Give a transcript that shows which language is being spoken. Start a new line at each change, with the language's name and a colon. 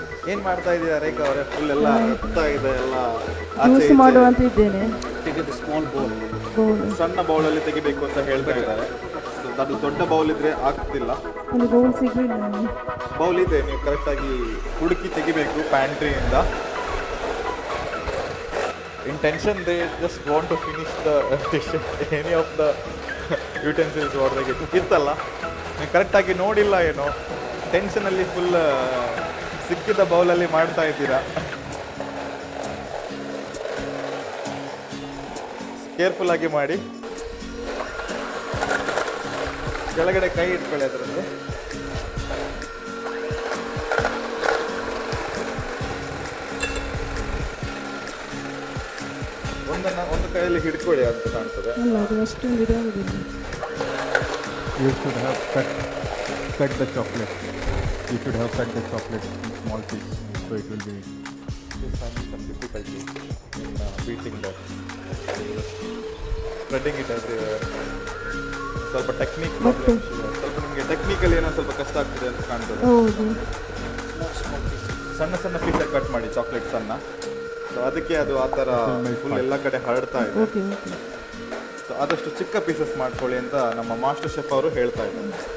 Kannada: ಏನು ಮಾಡ್ತಾ ಇದ್ದೀರಾ ರೇಖಾ ಅವರೇ? ಫುಲ್ ಎಲ್ಲ ಇದೆ ಎಲ್ಲ ಜ್ಯೂಸ್ ಮಾಡುವಂತ ಇದ್ದೇನೆ. ಸ್ಮಾಲ್ ಬೌಲ್, ಸಣ್ಣ ಬೌಲಲ್ಲಿ ತೆಗಿಬೇಕು ಅಂತ ಹೇಳ್ತಾ ಇದ್ದಾರೆ. ಅದು ದೊಡ್ಡ ಬೌಲ್ ಇದ್ರೆ ಆಗ್ತಿಲ್ಲ. ಒಂದು ಬೌಲ್ ಸಿಗಲಿಲ್ಲ ನನಗೆ. ಬೌಲ್ ಇದೆ, ನೀವು ಕರೆಕ್ಟಾಗಿ ಹುಡುಕಿ ತೆಗಿಬೇಕು ಪ್ಯಾಂಟ್ರಿಯಿಂದ.
English: Intention they just want to finish the dish, any of the utensils what they get.
Kannada: ಇತ್ತಲ್ಲ, ನೀವು ಕರೆಕ್ಟಾಗಿ ನೋಡಿಲ್ಲ ಏನೋ, ಟೆನ್ಷನಲ್ಲಿ ಫುಲ್ ಸಿಕ್ಕಿದ ಬೌಲಲ್ಲಿ ಮಾಡ್ತಾ ಇದ್ದೀರಾ. ಕೇರ್ಫುಲ್ ಆಗಿ ಮಾಡಿ. ಕೆಳಗಡೆ ಕೈ ಇಟ್ಕೊಳ್ಳಿ ಅದರಲ್ಲಿ. ಒಂದು ಕೈಯಲ್ಲಿ ಹಿಡ್ಕೊಳ್ಳಿ ಅಂತ ಕಾಣ್ತದೆ.
English: You should have cut the chocolate. You should have cut the chocolate in small pieces, so it will be. Just having some difficulty in beating that, spreading it everywhere.
Kannada: ಸ್ವಲ್ಪ ಟೆಕ್ನಿಕ್ ಪ್ರಾಬ್ಲಮ್. ಸ್ವಲ್ಪ ನಿಮಗೆ technical ಏನೋ ಸ್ವಲ್ಪ ಕಷ್ಟ ಆಗ್ತದೆ ಅಂತ ಕಾಣ್ತದೆ. ಸಣ್ಣ ಸಣ್ಣ ಪೀಸಲ್ಲಿ ಕಟ್ ಮಾಡಿ ಚಾಕ್ಲೇಟ್ಸನ್ನು. ಸೊ ಅದಕ್ಕೆ ಅದು ಆ ಥರ ಫುಲ್ ಎಲ್ಲ ಕಡೆ ಹರಡ್ತಾ ಇದೆ. ಸೊ ಆದಷ್ಟು ಚಿಕ್ಕ ಪೀಸಸ್ ಮಾಡ್ಕೊಳ್ಳಿ ಅಂತ ನಮ್ಮ ಮಾಸ್ಟರ್ ಶೆಫ್ ಅವರು ಹೇಳ್ತಾ ಇದ್ದಾರೆ.